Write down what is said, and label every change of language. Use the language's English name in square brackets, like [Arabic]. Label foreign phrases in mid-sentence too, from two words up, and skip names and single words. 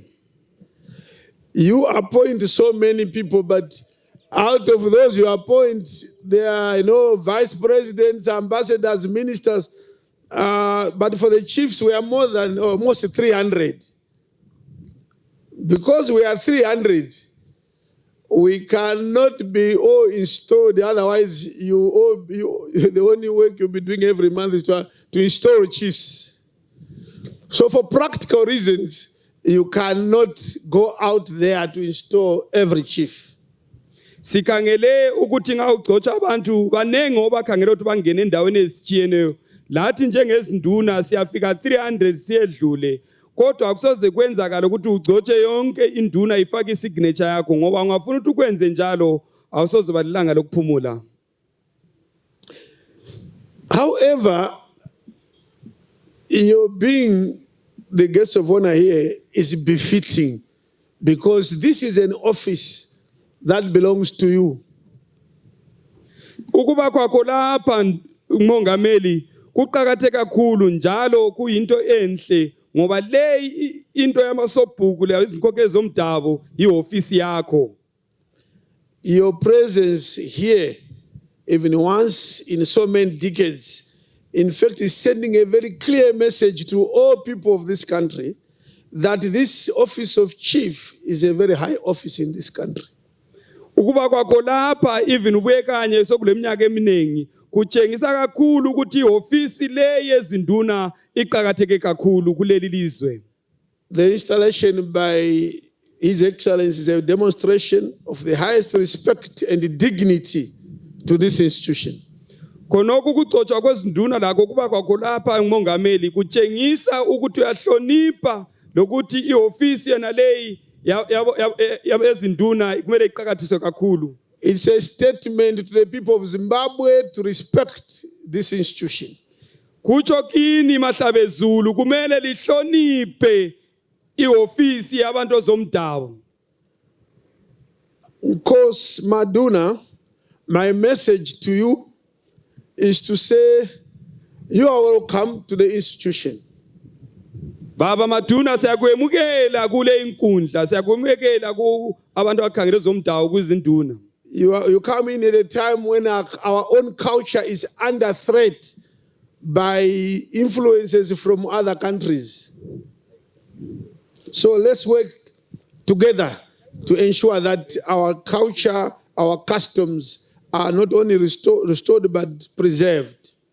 [English] You appoint so many people, but out of those you appoint, there are, vice presidents, ambassadors, ministers. But for the chiefs, we are more than almost 300. Because we are 300, we cannot be all installed. Otherwise, the only work you'll be doing every month is to install chiefs. So for practical reasons, you cannot go out there to install every chief. [North Ndebele] Sikangele ukuthi ngawugcotsha abantu banenge obakhangela ukuthi bangene endaweni ezitshiyeneyo. Lathi njengezinduna siyafika 300 siyedlule. Kodwa akusoze kwenzakala ukuthi ugcotshe yonke induna ifake isignature yakho ngoba ungafuna ukuthi ukwenze njalo awusoze balilanga lokuphumula. [English] However, your being the guest of honor here is befitting because this is an office that belongs to you. [North Ndebele] Ukuba kwakho lapha umongameli kuqhakatheke kakhulu njalo kuyinto enhle ngoba le into yamasobhuku le izinkokeli zomdabu iofisi yakho. [English] Your presence here, even once in so many decades, in fact, is sending a very clear message to all people of this country that this office of chief is a very high office in this country. [North Ndebele] Ukuba kwakho lapha even ubekanye sokuleminyaka eminingi kutshengisa kakhulu ukuthi iofisi le yezinduna iqhakatheke kakhulu kuleli lizwe. [English] The installation by His Excellency is a demonstration of the highest respect and dignity to this institution. [North Ndebele] Khonoko ukugcotshwa kwezinduna lakho kuba kwakho lapha umongameli kutshengisa ukuthi uyahlonipha lokuthi iofisi yena leyi yabezinduna kumele iqhakathiswe kakhulu. [English] It's a statement to the people of Zimbabwe to respect this institution. [North Ndebele] Kutsho kini mahlabezulu kumele lihloniphe iofisi yabantu zomdabu. [English] Because Maduna, my message to you is to say you are welcome to the institution. [North Ndebele] Baba Maduna siyakwemukela kule inkundla siyakwemukela ku abantu abakhangela zomdabu kwizinduna. [English] You come in at a time when our own culture is under threat by influences from other countries. So let's work together to ensure that our culture, our customs are not only restored but preserved.